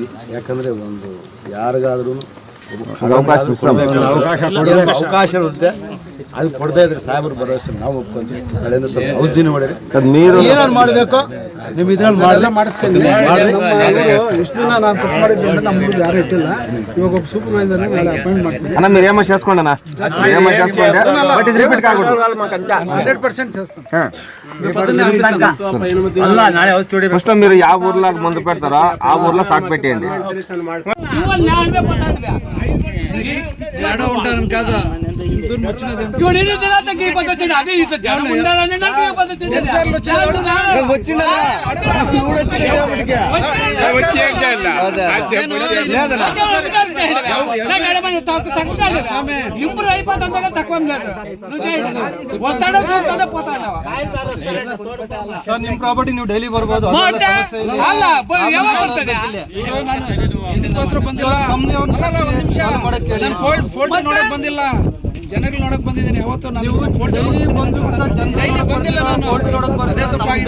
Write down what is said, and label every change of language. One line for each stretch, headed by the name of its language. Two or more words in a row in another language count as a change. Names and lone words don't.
Kannada: ಯಾಕಂದರೆ ಒಂದು ಯಾರಿಗಾದ್ರೂ ಅವಕಾಶ ಇರುತ್ತೆ, ಅದು ಕೊಡ್ತಾ ಇದ್ರೆ ಸಾಹೇಬರು ಭರವಸೆ ನಾವು ಒಪ್ಕೊಂತೀವಿ. ಕಡೆಯಿಂದ ಸ್ವಲ್ಪ ಔಷಧಿನೇ ಮಾಡಿರಿ, ಏನಾದ್ರು ಮಾಡಬೇಕು ನಿಮ್ಮ ಇದ್ರಲ್ಲಿ ಮಾಡಿಸ್ಕೊಂಡು ಎಷ್ಟು ದಿನ ನಾನು ತಪ್ಪು ಮಾಡಿದ್ದೆ ಅಂದರೆ ನಮ್ಮ ಊರಿಗೆ ಯಾರು ಇಟ್ಟಿಲ್ಲ. ಇವಾಗ ಒಬ್ಬ ಸೂಪರ್ವೈಸರ್ ಅಪಾಯಿಂಟ್ ಮಾಡ್ತೀನಿ.
Telugu: 100% చేస్తాను. ఫస్ట్ మీరు యా ఊర్లో మందు పెడతారో ఆ ఊర్లో స్టాక్ పెట్టేయండి. ఉంటారని కాదు ఇంప్రూవ్ అయిపోతుందో తక్కువ లేదు. వస్తాడో చూస్తాడో పోతాడో.
Kannada: ನಿಮ್ಮ ಪ್ರಾಪರ್ಟಿ ನೀವು ಡೈಲಿ ಬರ್ಬೋದು. ಅಲ್ಲ ಯಾವಾಗ ಬರ್ತಾನೆ ಇದಕ್ಕೋಸ್ಕರ ಬಂದಿಲ್ಲ. ಒಂದು ನಿಮಿಷ, ನಾನು ಫೋಲ್ಟ್ ನೋಡಕ್ ಬಂದಿಲ್ಲ, ಜನಗಳು ನೋಡಕ್ ಬಂದಿದ್ದೀನಿ. ಯಾವತ್ತು ನಾನು ಡೈಲಿ ಬಂದಿಲ್ಲ, ನಾನು ಅದೇ ತಪ್ಪಾಗಿದೆ.